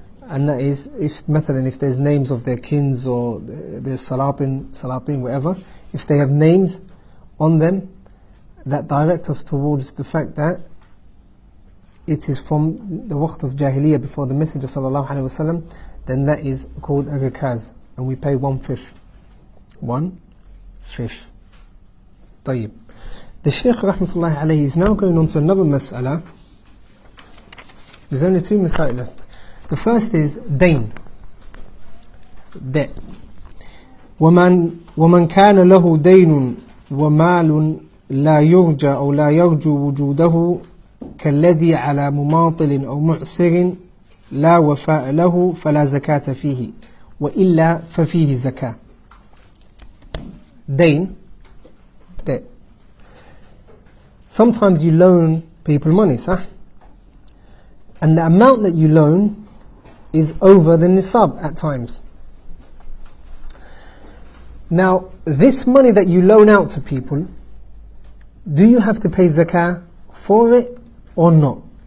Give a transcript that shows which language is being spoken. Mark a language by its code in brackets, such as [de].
[en] And that is, if there's names of their kins or their salatin, whatever, if they have names on them that direct us towards the fact that it is from the waqt of Jahiliyyah before the Messenger sallallahu alaihi wasallam, then that is called a rikaz, and we pay 1/5. 1/5. طيب. The Shaykh rahmatullahi alayhi is now going on to another mas'ala. There's only 2 masail left. The first is dain, debt. [ar] ومن كان له دين ومال لا يرجى أو لا يرجو وجوده كالذي على مماطل أو معسر لا وفاء له فلا زكاة فيه وإلا ففيه زكاة. [en] Dain, debt. Sometimes you loan people money, sah? And the amount that you loan is over the nisab at times. Now, this money that you loan out to people, do you have to pay zakah for it or not?